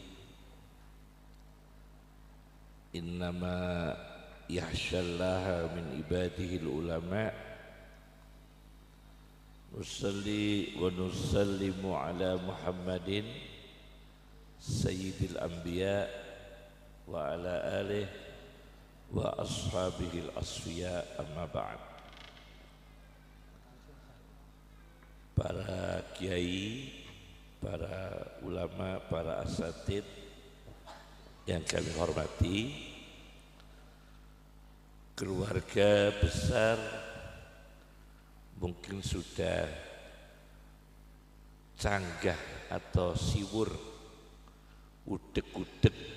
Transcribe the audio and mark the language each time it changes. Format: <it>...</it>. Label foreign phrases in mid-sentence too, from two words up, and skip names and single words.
<ar>إنما يخشى الله من عباده العلماء. نصلي ونسلم على محمد سيد الأنبياء وعلى آله وأصحابه الأصفياء أما بعد.</ar> <id>Para kiai, para ulama, para asatid yang kami hormati, keluarga besar mungkin sudah canggah atau siwur udek-udek</id>